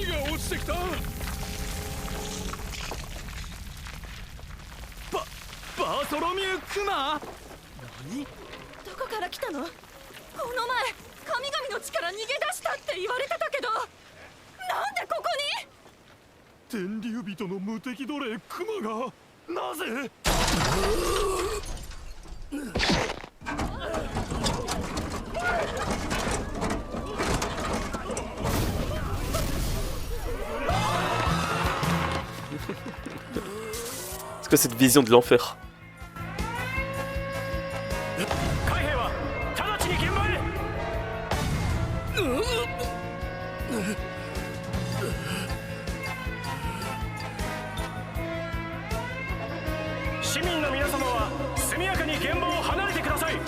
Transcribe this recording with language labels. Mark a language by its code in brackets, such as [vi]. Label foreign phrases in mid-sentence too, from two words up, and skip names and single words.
[ja] バーソロミュー・クマ。何？どこから来たの？この前神々の力逃げ出したって言われてたけど、なんでここに？天竜人の無敵奴隷クマがなぜ？ [fr] C'est quoi cette vision de l'enfer? [ja] 海兵は直ちに現場へ。市民の皆様は速やかに現場を離れてください。